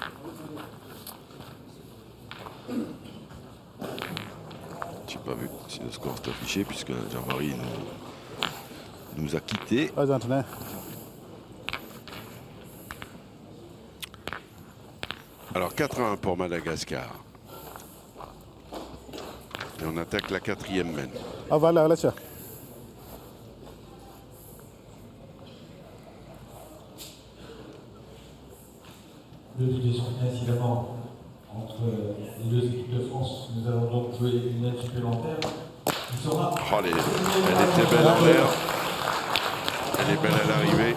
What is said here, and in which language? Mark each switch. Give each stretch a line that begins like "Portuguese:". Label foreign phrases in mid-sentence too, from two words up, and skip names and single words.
French: J'ai pas vu si le score s'est affiché puisque Jean-Marie nous a quittés.
Thai: อาจารย์นะ
French: Alors 4 à 1 pour Madagascar. Et on attaque la 4e mène.
Thai: เอาไว้แล้วเชียว
French: Le but est sorti incidemment entre les deux équipes de France. Nous allons donc jouer une aide supplémentaire qui sera Oh, elle était belle en l'air. Elle est belle à l'arrivée.